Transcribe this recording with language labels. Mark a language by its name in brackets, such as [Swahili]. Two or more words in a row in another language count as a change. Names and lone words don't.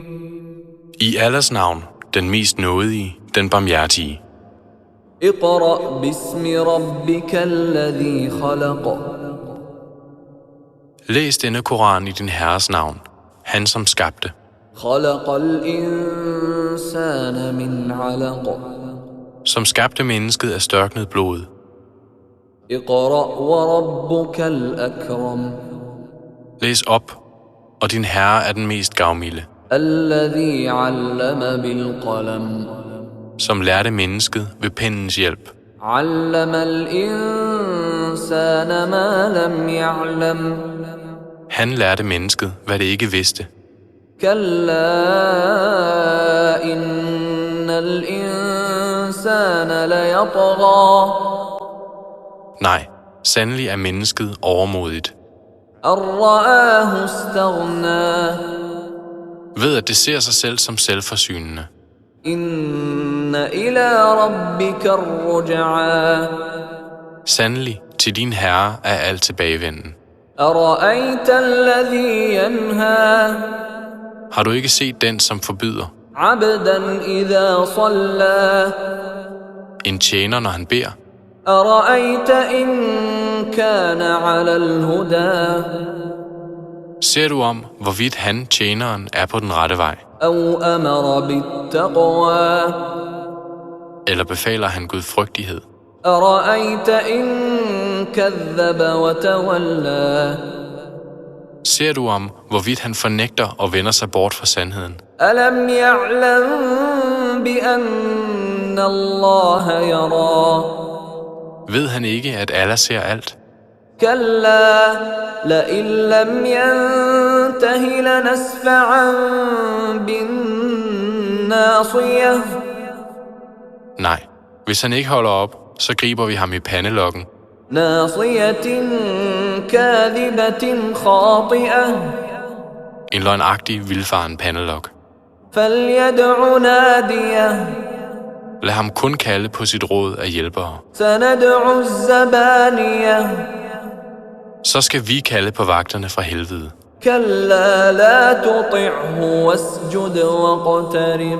[Danish] I Allahs navn, den mest nådige, den barmhjertige. [Arabic] اقرأ باسم ربك الذي خلق [Danish] Læs denne Koran i din Herres navn, han som skabte. [Arabic] خلق الإنسان من علق [Danish] Som skabte mennesket af størknet blod. [Arabic] اقرأ وربك الأكرم [Danish] Læs op, og din Herre er den mest gavmilde, [Arabic] الذي علم بالقلم [Danish] som lærte mennesket ved pennens hjælp. [Arabic] علم الإنسان ما لم يعلم [Danish] Han lærte mennesket, hvad det ikke vidste. [Arabic] كلا إن الإنسان ليطغى [Danish] Nej, sandelig er mennesket overmodigt, [Arabic] أن رآه استغنى [Danish] ved at det ser sig selv som selvforsynende. [Arabic] إن إلى ربك الرجعى [Danish] Sandelig, til din Herre er alt tilbagevenden. [Arabic] أرأيت الذي ينهى [Danish] Har du ikke set den, som forbyder? [Arabic] عبدا إذا صلى [Danish] En tjener, når han beder. [Arabic] أرأيت إن كان على الهدى [Danish] Ser du om, hvorvidt han, tjeneren, er på den rette vej? [Arabic] أو أمر بالتقوى [Danish] Eller befaler han gudfrygtighed? [Arabic] أرأيت إن كذب وتولى [Danish] Ser du om, hvorvidt han fornægter og vender sig bort fra sandheden? [Arabic] ألم يعلم بأن الله يرى [Danish] Ved han ikke, at Allah ser alt? [Arabic] كلا لئن لم ينته لنسفعا بالناصية [Danish] Nej, hvis han ikke holder op, så griber vi ham i pandelokken. [Arabic] ناصية كاذبة خاطئة [Danish] En løgnagtig, vildfaren pandelok. [Arabic] فليدع ناديه [Danish] Lad ham kun kalde på sit råd af hjælpere. [Arabic] سندع الزبانية [Danish] Så skal vi kalde på vagterne fra helvede. [Arabic] كلا لا تطعه واسجد واقترب